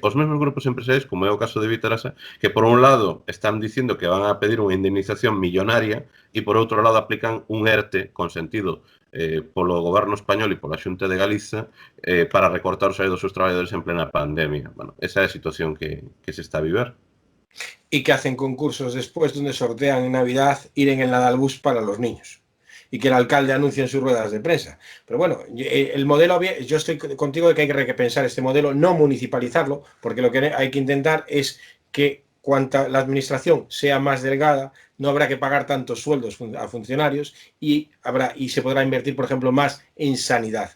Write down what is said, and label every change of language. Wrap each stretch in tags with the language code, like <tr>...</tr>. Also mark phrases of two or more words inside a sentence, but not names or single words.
<gl>Os mesmos grupos empresariais, como é o caso de Vitarasa, que por un lado están dicindo que van a pedir unha indemnización millonaria e por outro lado aplican un ERTE consentido polo goberno español e pola Xunta de Galiza para recortar o salario dos seus traballadores en plena pandemia. Bueno, esa é a situación que se está a viver.</gl> <es>Y que hacen concursos después donde sortean en Navidad ir en el Nadalbus para los niños. Y que el alcalde anuncie en sus ruedas de prensa. Pero bueno, el modelo, yo estoy contigo de que hay que repensar este modelo, no municipalizarlo, porque lo que hay que intentar es que cuanta la administración sea más delgada, no habrá que pagar tantos sueldos a funcionarios y se podrá invertir, por ejemplo, más en sanidad.</es>